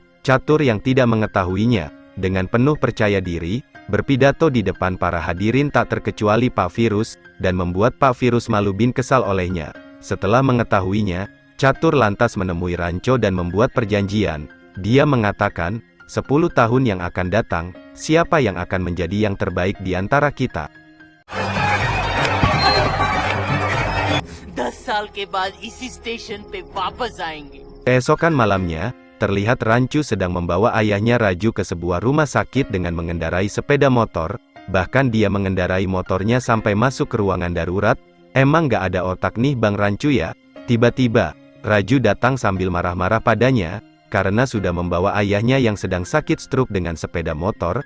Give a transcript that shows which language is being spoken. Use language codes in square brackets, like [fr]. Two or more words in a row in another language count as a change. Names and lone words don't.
[id] Catur yang tidak mengetahuinya, dengan penuh percaya diri, berpidato di depan para hadirin tak terkecuali Pak Virus, dan membuat Pak Virus malu bin kesal olehnya. Setelah mengetahuinya, Catur lantas menemui Ranco dan membuat perjanjian. Dia mengatakan, 10 tahun yang akan datang, siapa yang akan menjadi yang terbaik di antara kita? [hi] 10 साल के बाद इसी स्टेशन पे वापस आएंगे। [id] Keesokan malamnya, terlihat Rancu sedang membawa ayahnya Raju ke sebuah rumah sakit dengan mengendarai sepeda motor. Bahkan dia mengendarai motornya sampai masuk ke ruangan darurat. Emang gak ada otak nih Bang Rancu ya? Tiba-tiba, Raju datang sambil marah-marah padanya, karena sudah membawa ayahnya yang sedang sakit stroke dengan sepeda motor.